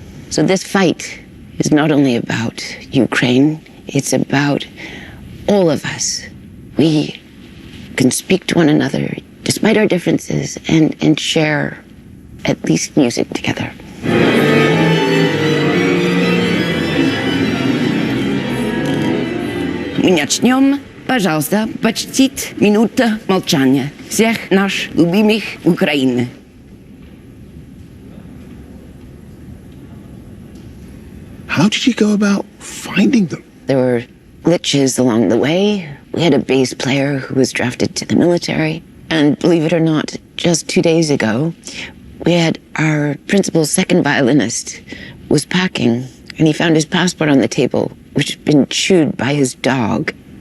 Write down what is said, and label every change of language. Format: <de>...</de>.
<en>So this fight is not only about Ukraine, it's about all of us. We can speak to one another despite our differences and share at least music together.</en> <ru>Мы начнем, пожалуйста, почтить минута молчания всех наших любимых Украины.</ru> <en>How did you go about finding them? There were glitches along the way. We had a bass player who was drafted to the military. And believe it or not, just 2 days ago, we had our principal's second violinist was packing, and he found his passport on the table, which had been chewed by his dog.</en>